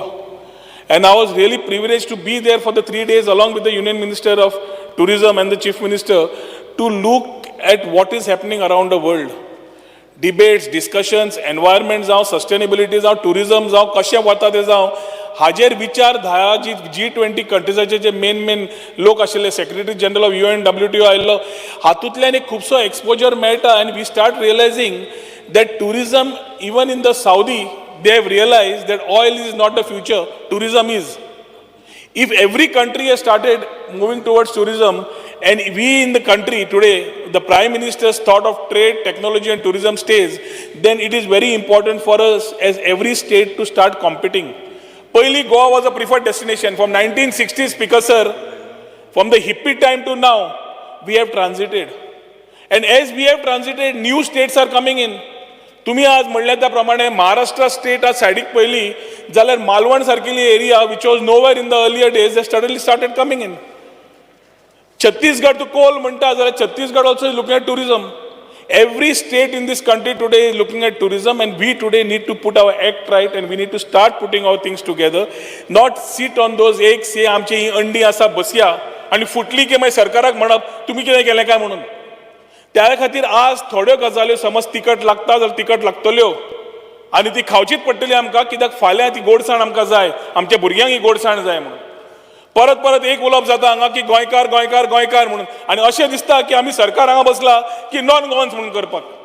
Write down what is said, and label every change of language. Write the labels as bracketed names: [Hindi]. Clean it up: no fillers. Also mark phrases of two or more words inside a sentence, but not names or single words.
[English] And I was really privileged to be there for the 3 days along with the Union Minister of Tourism and the Chief Minister to look at what is happening around the world. Debates, discussions, environment [Konkani] जावं, sustainability जावं, tourism जावं, कशें वता तें जावं, हाजेर विचार धा जी G20 कंट्रीजाचे जे मेन लोक आशिल्ले [English] Secretary General of UN WTO [Konkani] आयिल्लो हातूंतल्यान एक खुबसो एक्सपोजर मेळटा आनी [English] we start realizing that tourism even in the Saudi they have realized that oil is not the future, tourism is. If every country has started moving towards tourism and we in the country today, the Prime Minister's thought of trade, technology and tourism stays, then it is very important for us as every state to start competing. पहिली Goa was a preferred destination. From 1960s, Speaker Sir, from the hippie time to now, we have transited. And as we have transited, new states are coming in. [Konkani] तुम्ही आज म्हणले त्या प्रमाणे महाराष्ट्र स्टेट आज सायडीक पयली जाल्यार मालवण सारकिली [English] area which was nowhere in the earlier days they suddenly started coming in. [Konkani] छत्तीसगड टू कोल म्हणटा जाल्यार छत्तीसगड [English] also is looking at tourism. Every state in this country today is looking at tourism and we today need to put our act right and we need to start putting our things together. Not sit on those [Konkani] एक से आमची ही अंडी आसा बसया आणि फुटली की मागीर सरकाराक म्हणप तुम्ही कितें केलें काय म्हणून. त्या खातीर आज थोड्यो गजाल्यो समज तिकट लागता जाल्यार तिकट लागतल्यो आनी ती खावचीच पडटली आमकां कित्याक फाल्यां ती गोडसाण आमकां जाय आमच्या भुरग्यांक ही गोडसाण जाय म्हणून. परत परत एक उलोवप जाता हांगा की गोंयकार गोंयकार गोंयकार म्हणून आनी अशें दिसता की आमी सरकार हांगा बसला की [English] non Goans [Konkani] म्हणून करपाक.